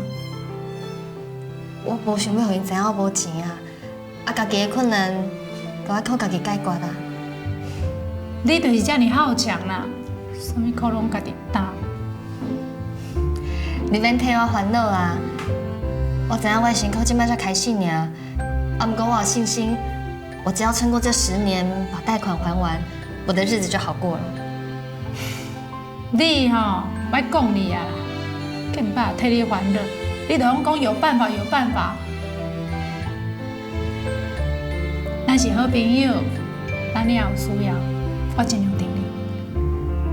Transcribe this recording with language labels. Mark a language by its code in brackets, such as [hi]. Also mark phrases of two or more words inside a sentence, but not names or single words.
[nan] 我无想要互因知影我无钱啊，家己的困难，都要靠家己解决啦。你就是遮尔好强啦，啥物苦拢家己担。你免替我烦恼啊！我知影我的辛苦即摆才开始尔，毋过我有信心，我只要撑过这10年，把贷款还完，我的日子就好过了。你吼，莫讲你啊，更怕替你烦恼，你就拢讲有办法，有办法。咱是好朋友，咱你也有需要，我尽量挺你。